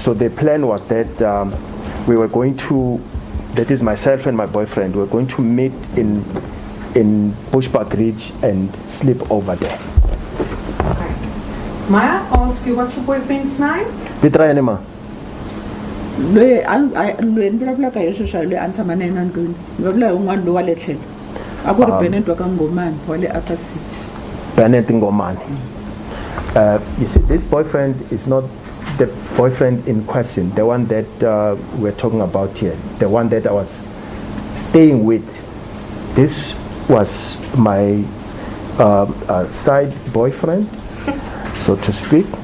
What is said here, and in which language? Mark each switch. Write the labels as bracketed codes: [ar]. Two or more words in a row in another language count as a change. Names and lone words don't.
[en] So the plan was that we were going to, that is myself and my boyfriend, we were going to meet in Bushbuck Ridge and sleep over there. Okay. May I ask you what's your boyfriend's name? Pitrayanema. [ts] Lweni vulavula ka yeswo swa loyi a ni tshama na yena ndlwini ni vulavula hi un'wana loyi wa le tlhelo a ku ri Bennett wa ka Ngomani wa le Upper City. Bennett Ngomani. [en] You see, this boyfriend is not the boyfriend in question, the one that we're talking about here, the one that I was staying with. This was my side boyfriend, so to speak.